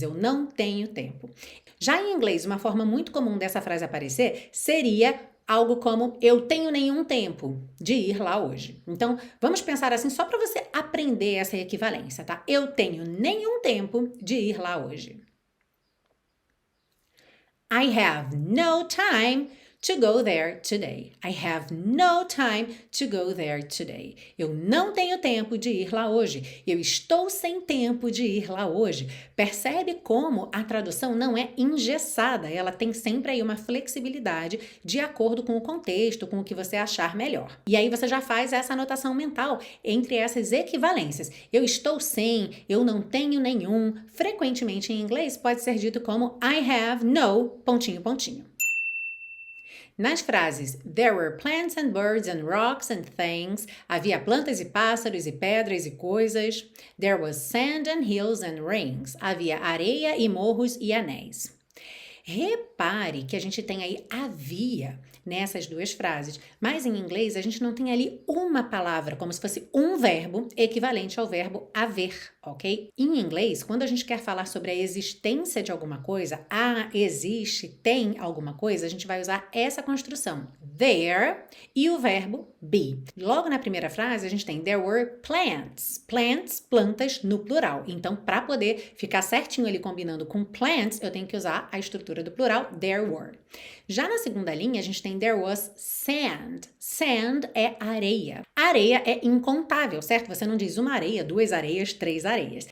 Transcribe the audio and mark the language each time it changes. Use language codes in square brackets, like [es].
[pt] Eu não tenho tempo. Já em inglês, uma forma muito comum dessa frase aparecer seria algo como eu tenho nenhum tempo de ir lá hoje. Então, vamos pensar assim só para você aprender essa equivalência, tá? Eu tenho nenhum tempo de ir lá hoje. [en] I have no time to go there today. I have no time to go there today. [pt] Eu não tenho tempo de ir lá hoje. Eu estou sem tempo de ir lá hoje. Percebe como a tradução não é engessada. Ela tem sempre aí uma flexibilidade de acordo com o contexto, com o que você achar melhor. E aí você já faz essa anotação mental entre essas equivalências. Eu estou sem, eu não tenho nenhum. Frequentemente em inglês pode ser dito como [en] I have no, [pt] pontinho, pontinho. Nas frases [en] There were plants and birds and rocks and things, [pt] havia plantas e pássaros e pedras e coisas. [en] There was sand and hills and rings, [pt] havia areia e morros e anéis. Repare que a gente tem aí havia nessas duas frases, mas em inglês a gente não tem ali uma palavra, como se fosse um verbo equivalente ao verbo haver, ok? Em inglês, quando a gente quer falar sobre a existência de alguma coisa, existe, tem alguma coisa, a gente vai usar essa construção, there, e o verbo be. Logo na primeira frase, a gente tem [en] there were plants. [pt] Plants, plantas no plural. Então, para poder ficar certinho ali combinando com plants, eu tenho que usar a estrutura do plural, there were. Já na segunda linha, a gente tem [en] there was sand. [pt] Sand é areia. Areia é incontável, certo? Você não diz uma areia, duas areias, três areias.